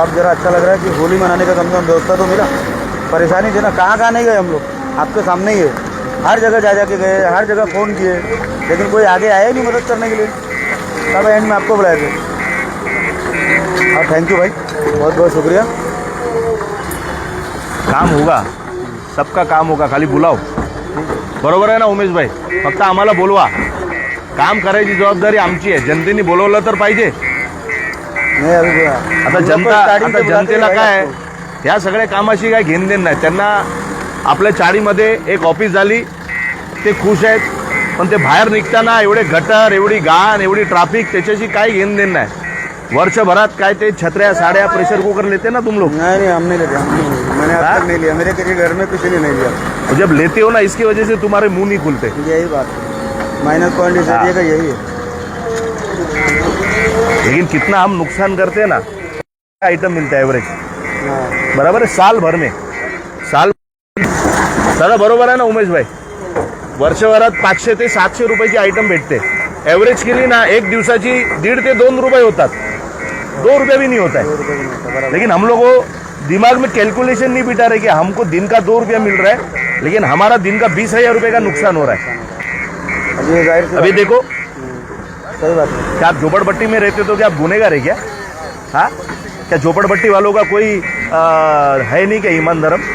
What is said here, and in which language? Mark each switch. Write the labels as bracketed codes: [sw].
[hi] आप जरा अच्छा लग रहा है कि होली मनाने का कम से कम व्यवस्था तो मिला। परेशानी थी ना, कहाँ कहाँ नहीं गए हम लोग, आपके सामने ही है, हर जगह जा के गए, हर जगह फ़ोन किए, लेकिन कोई आगे आया ही नहीं मदद करने के लिए। तब एंड में आपको बुलाए थे। और थैंक यू भाई, बहुत बहुत शुक्रिया। काम होगा, सबका काम होगा, [mr] खाली बोलाव. बरोबर आहे ना उमेश भाई? फक्त आम्हाला बोलवा, काम करायची जबाबदारी आमची आहे. जनतेने बोलवलं तर पाहिजे. नाही अभी आता जनतेला काय आहे, या सगळ्या कामाशी काय घेण देण नाही. त्यांना आपल्या चाळीमध्ये एक ऑफिस झाली, ते खुश आहेत. पण ते बाहेर निघताना एवढे गटर, एवढी घाण, एवढी ट्रॅफिक, त्याच्याशी काय घेण देण नाही. वर्षभरात काय ते छत्र्या, साड्या, प्रेशर कुकर [hi] लेते ना तुम लोग? नहीं हम नहीं लेते, मैंने अब तक नहीं लिया, मेरे किसी घर में किसी ने नहीं लिया. तो जब लेते हो ना, इसकी वजह से तुम्हारे मुंह नहीं खुलते. यही बात है, माइनस पॉइंट इस एरिया का यही है. लेकिन कितना हम नुकसान करते हैं ना. आइटम मिलता है एवरेज, हाँ. बराबर है, साल भर में. [mr] साल दादा बरोबर आहे ना उमेश भाई? वर्षभरात 500 ते 700 रुपयाची आयटम भेटते. एव्हरेज केली ना, एक दिवसाची 1.5 ते 2 रुपये होतात. [hi] 2 रुपये भी नहीं होता है. लेकिन हम लोग को दिमाग में कैलकुलेशन नहीं बिठा रहे कि हमको दिन का 2 रुपया मिल रहा है, लेकिन हमारा दिन का 20,000 रुपये का नुकसान हो रहा है. अभी देखो, सही बात है. क्या आप झोपड़पट्टी में रहते तो क्या आप गुनेगार है क्या? हाँ, क्या झोपड़पट्टी वालों का कोई है नहीं क्या ईमान धर्म?